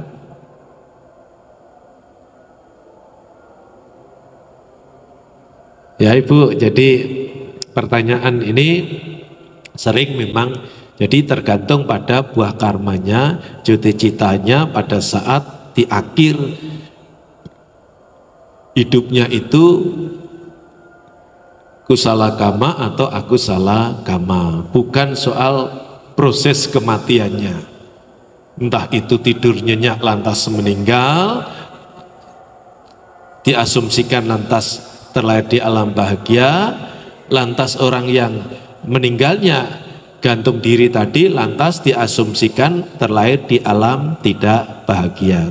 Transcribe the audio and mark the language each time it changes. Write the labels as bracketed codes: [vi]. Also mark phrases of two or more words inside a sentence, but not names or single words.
[id] Ya Ibu, jadi pertanyaan ini sering memang jadi tergantung pada buah karmanya, cuti citanya pada saat di akhir hidupnya itu [pi] kusala kama [id] atau [pi] akusala kama, [id] bukan soal proses kematiannya. Entah itu tidur nyenyak lantas meninggal, diasumsikan lantas terlahir di alam bahagia, lantas orang yang meninggalnya gantung diri tadi lantas diasumsikan terlahir di alam tidak bahagia.